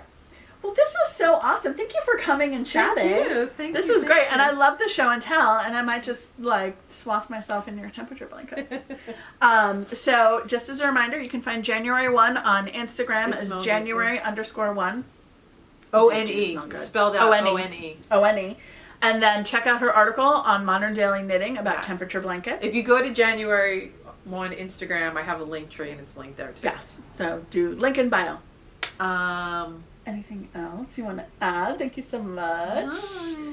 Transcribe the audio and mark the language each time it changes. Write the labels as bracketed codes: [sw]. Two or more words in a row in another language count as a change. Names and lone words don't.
[en] Well, this was so awesome. Thank you for coming and chatting. Thank This you. was great, Thank and you. I love the show and tell, and I might just like swath myself in your temperature blankets. So just as a reminder, you can find January 1 on Instagram It as smells January_1. O-N-E. Smell good. Spelled out O-N-E. O-N-E. O-N-E. And then check out her article on Modern Daily Knitting about Yes. temperature blankets. If you go to January 1 Instagram, I have a link tree and it's linked there too. Yes. So do link in bio. Um, Anything else you want to add? Thank you so much. no.